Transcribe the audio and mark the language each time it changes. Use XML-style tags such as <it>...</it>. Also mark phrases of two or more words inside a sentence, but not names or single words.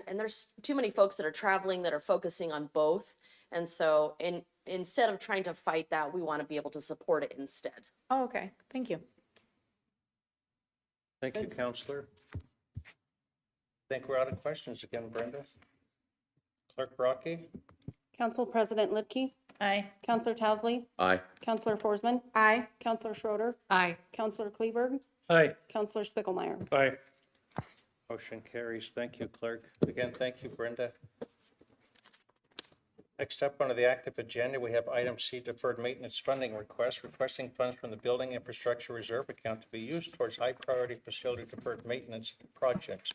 <en>And there's too many folks that are traveling that are focusing on both. And so instead of trying to fight that, we want to be able to support it instead. Oh, okay. Thank you. Thank you, Counselor. I think we're out of questions again, Brenda. Clerk Brockie? Council President Lidke, Aye. Councilor Towesley, Aye. Councilor Forsman. Aye. Councilor Schroeder, Aye. Councilor Kleberg, Aye. Councilor Spiegelmeier. Aye. Motion carries. Thank you, Clerk. Again, thank you, Brenda. Next up, under the active agenda, we have item C, deferred maintenance funding request, requesting funds from the Building Infrastructure Reserve account to be used towards high-priority facility deferred maintenance projects.</en>